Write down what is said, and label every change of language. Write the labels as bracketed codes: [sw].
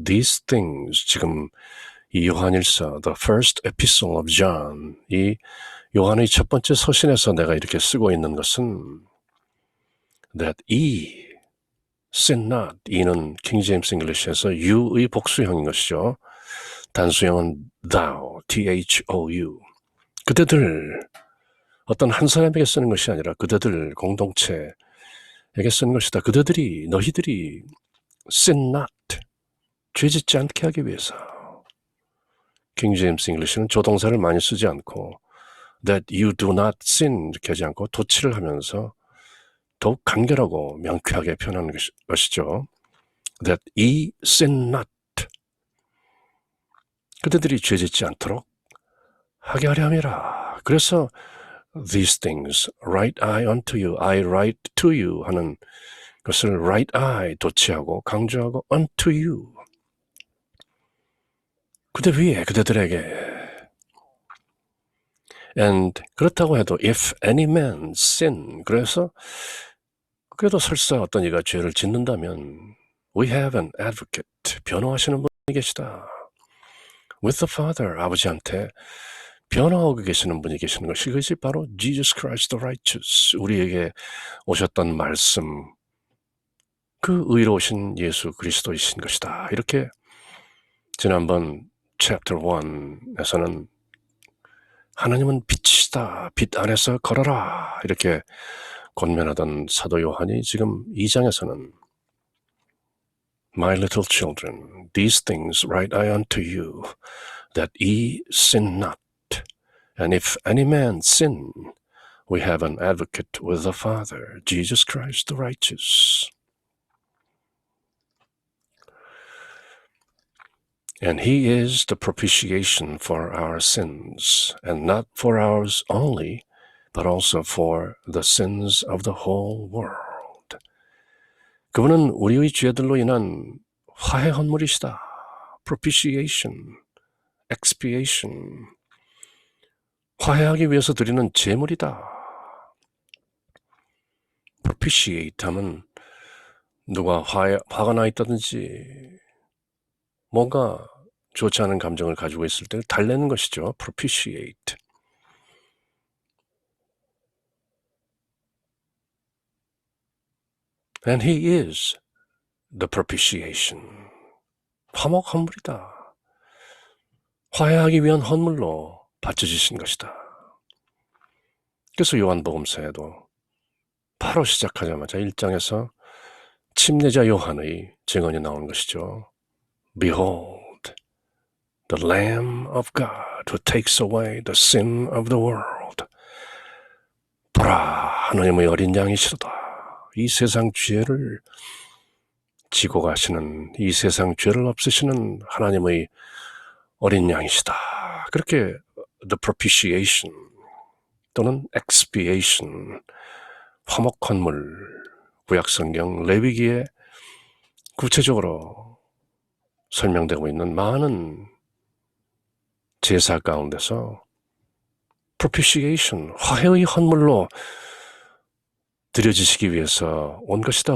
[en] These things, [ko] 지금 이 요한일서, [en] The first epistle of John, [ko] 이 요한의 첫 번째 서신에서 내가 이렇게 쓰고 있는 것은 [en] that sin not, [ko] 이는 킹 제임스 잉글리시에서 you의 복수형인 것이죠. 단수형은 thou, thou. 그대들, 어떤 한 사람에게 쓰는 것이 아니라 그대들 공동체에게 쓰는 것이다. 그대들이, 너희들이 [en] sin not, [ko] 죄짓지 않게 하기 위해서. 킹 제임스 잉글리시는 조동사를 많이 쓰지 않고 [en] that you do not sin [ko] 이렇게 하지 않고 도치를 하면서 더욱 간결하고 명쾌하게 표현하는 것이죠. [en] That ye sin not, [ko] 그대들이 죄짓지 않도록 하게 하려 함이라. 그래서 [en] these things write I unto you, I write to you [ko] 하는 것을 [en] write I [ko] 도치하고 강조하고 [en] unto you, [ko] 그대 위에 그대들에게. And 그렇다고 해도 [en] if any man sin, [ko] 그래서 그래도 설사 어떤 이가 죄를 짓는다면 [en] we have an advocate, [ko] 변호하시는 분이 계시다. [en] with the Father, [ko] 아버지한테 변호하고 계시는 분이 계시는 것이, 그것이 바로 [en] Jesus Christ the righteous, [ko] 우리에게 오셨던 말씀, 그 의로우신 예수 그리스도이신 것이다. 이렇게 지난번 chapter 1에서는 하나님은 빛이시다, 빛 안에서 걸어라 이렇게 권면하던 사도 요한이 지금 2장에서는 [en] My little children, these things write I unto you, that ye sin not. And if any man sin, we have an advocate with the Father, Jesus Christ the righteous. And he is the propitiation for our sins, and not for ours only, but also for the sins of the whole world. [ko] 그분은 우리의 죄들로 인한 화해 헌물이시다. propitiation, expiation, 화해하기 위해서 드리는 제물이다. propitiate 하면 누가 화가 나 있다든지 뭔가 좋지 않은 감정을 가지고 있을 때 달래는 것이죠. [en] propitiate. And he is the propitiation. [ko] 화목 헌물이다. 화해하기 위한 헌물로 바쳐지신 것이다. 그래서 요한복음서에도 바로 시작하자마자 1장에서 침례자 요한의 증언이 나오는 것이죠. [en] Behold, the Lamb of God who takes away the sin of the world. [ko] 보라, 하나님의 어린 양이시로다. 이 세상 죄를 지고 가시는, 이 세상 죄를 없애시는 하나님의 어린 양이시다. 그렇게 the propitiation 또는 expiation, 화목헌물, 구약성경 레위기에 구체적으로 설명되고 있는 많은 제사 가운데서 propitiation, 화해의 헌물로 드려지시기 위해서 온 것이다.